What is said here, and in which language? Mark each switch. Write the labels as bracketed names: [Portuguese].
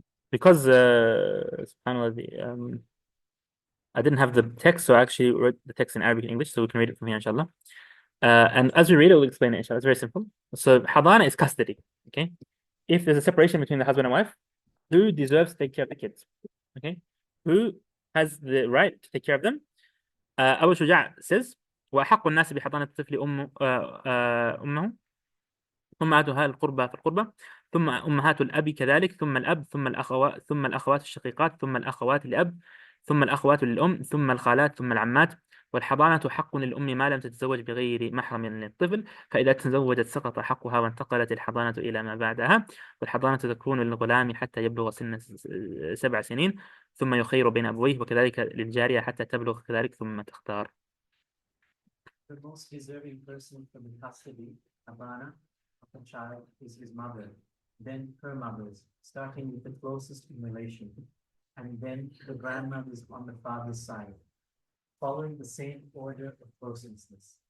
[English] Because subhanAllah, I didn't have the text, so I actually wrote the text in Arabic and English, so we can read it from here, inshallah. And as we read it, we'll explain it, inshallah. It's very simple. So hadana is custody. Okay. If there's a separation between the husband and wife, who deserves to take care of the kids? Okay. Who has the right to take care of them? Abu Shuja says, [Arabic] وأحق الناس بحضانة الطفل أمه أمهاتها القربى في القربى ثم أمهات الأب كذلك ثم الأب ثم الأخوات الشقيقات ثم الأخوات لأب ثم الأخوات للأم ثم الخالات ثم العمات والحضانة حق للأم ما لم تتزوج بغير محرم للطفل فإذا تزوجت سقط حقها وانتقلت الحضانة إلى ما بعدها والحضانة تكون للغلام حتى يبلغ سن 7 سنين ثم يخير بين أبويه وكذلك للجارية حتى تبلغ كذلك ثم تختار. [English] The most deserving person from the custody, Habana, of a child is his mother, then her mothers, starting with the closest in relation, and then the grandmothers on the father's side, following the same order of closeness.